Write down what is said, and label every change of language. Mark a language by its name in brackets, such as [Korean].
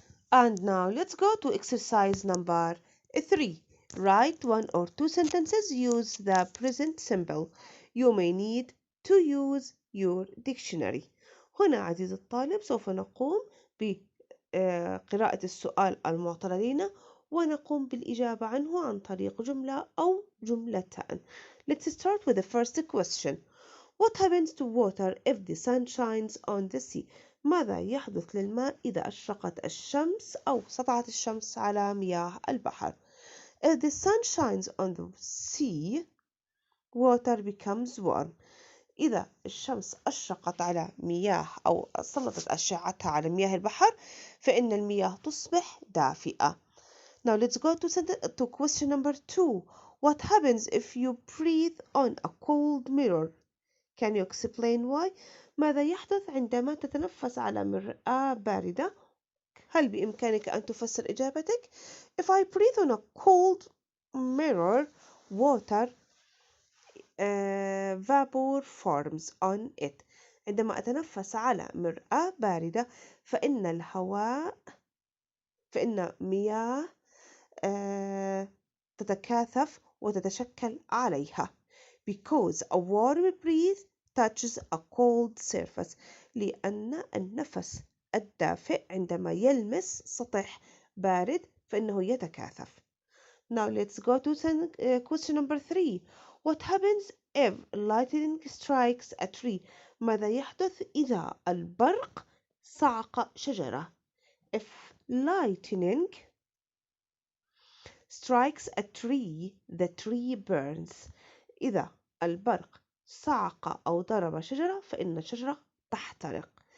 [English] And now let's go to exercise number 3. Write one or two sentences. Use the present simple. You may need to use your dictionary. [Arabic] هنا عزيزي الطالب سوف نقوم بقراءة السؤال المعطى لدينا ونقوم بالإجابة عنه عن طريق جملة أو جملتان. [English] Let's start with the first question. What happens to water if the sun shines on the sea? [Arabic] ماذا يحدث للماء إذا أشرقت الشمس أو سطعت الشمس على مياه البحر؟ [English] If the sun shines on the sea, water becomes warm. [Arabic] إذا الشمس أشرقت على مياه أو سلطت أشعتها على مياه البحر فإن المياه تصبح دافئة. [English] Now let's go to question number 2. What happens if you breathe on a cold mirror? Can you explain why? [Arabic] ماذا يحدث عندما تتنفس على مرآة باردة؟ هل بإمكانك أن تفسر إجابتك؟ [English] If I breathe on a cold mirror, water vapor forms on it. [Arabic] عندما أتنفس على مرآة باردة فإن مياه تتكاثف وتتشكل عليها. [English] Because a warm breeze touches a cold surface. [Arabic] لأن النفس الدافئ عندما يلمس سطح بارد فإنه يتكاثف. [English] Now let's go to question number 3. What happens If lightning strikes a tree [Arabic] ماذا يحدث إذا البرق صعق شجرة [English] If lightning strikes a tree the tree burns [Arabic] إذا البرق صعق أو ضرب شجرة فإن الشجرة تحترق